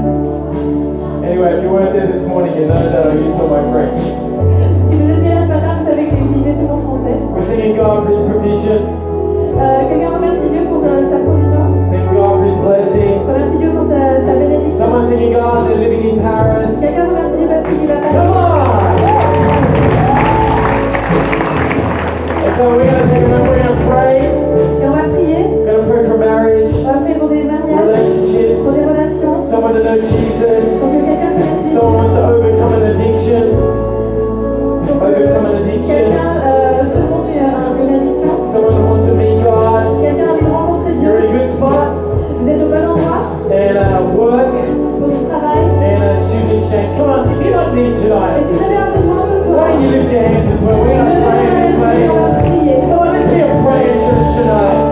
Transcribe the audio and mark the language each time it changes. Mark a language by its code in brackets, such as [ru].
[en] morning, you know that I used all my French. [fr] Si vous étiez là ce matin, vous savez que j'ai utilisé tout mon français. [en] We're thanking God for His provision. [fr] Quelqu'un remercie Dieu pour sa provision. [en] Thank God for His blessing. [fr] Remercie Dieu pour sa bénédiction. [en] Someone's thanking God they're living in Paris. [fr] Quelqu'un remercie Dieu parce qu'il vit à Paris. [en] Come on! And so we're going to take a moment, we're going to pray. [fr] Et on va prier. [en] We're going to pray for marriage, [fr] On va prier pour des mariages, [en] relationships. [fr] pour des relations. [en] Someone to know Jesus. [fr] Pour que quelqu'un connaisse Jésus. [en] Someone wants to overcome an addiction. Overcome an addiction. [fr] Quelqu'un surmonte une addiction. [en] Someone who wants to meet God. [fr] Quelqu'un a envie de rencontrer [en] You're in a good spot. [fr] Vous êtes au bon endroit [en] And work. [fr] pour du travail. [en] And student exchange. Come on, if you don't need [fr] Et [en] tonight, [fr] si vous avez un besoin ce soir, [en] why don't you lift your hands as well? We're going to pray in this place. [fr] on va prier. [en] Come on, let's be a praying church tonight.